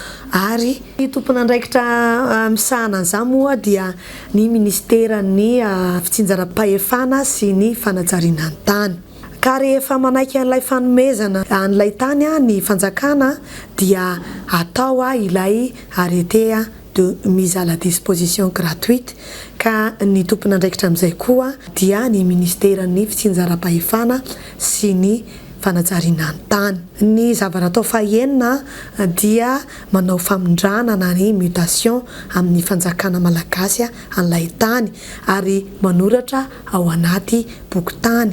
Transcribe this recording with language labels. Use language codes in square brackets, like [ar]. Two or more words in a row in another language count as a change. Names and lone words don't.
[mg] Ary ny tompony andraikitra misahana an'izany moa dia ny ministera ny fitsinjaram-pahefana sy ny fanajariana ny tany. Ka rehefa manaiky an'ilay fanomezana an'ilay tany ny fanjakana dia atao ilay [fr] arrêté de mise à la disposition gratuite. [mg] Ka ny tompony andraikitra amin'izay koa dia ny ministera ny fitsinjaram-pahefana sy ny fanajariana ny tany. Ny zavatra atao fahenina dia manao famondrana na ny mutation amin'ny fanjakana malagasy an'ilay tany ary manoratra ao anaty boky tany.